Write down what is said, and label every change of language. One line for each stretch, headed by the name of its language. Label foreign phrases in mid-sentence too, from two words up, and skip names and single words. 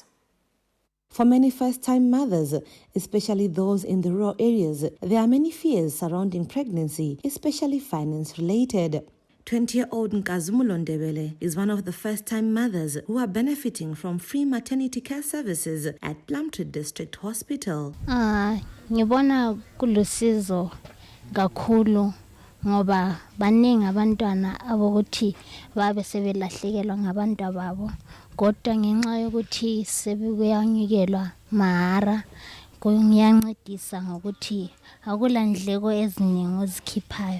English: For many first-time mothers, especially those in the rural areas, there are many fears surrounding pregnancy, especially finance-related. 20-year-old Nkazumulo Ndebele is one of the first-time mothers who are benefiting from free maternity care services at Plumtree District Hospital.
North Ndebele: Ngibona kulusizo kakhulu ngoba baningi abantwana abokuthi babe sebelahlekelwa ngabantu ababo kodwa ngenxa yokuthi sebekuyanyikelwa mahara kuyancedisa ngokuthi akula ndleko eziningi ozikhiphayo.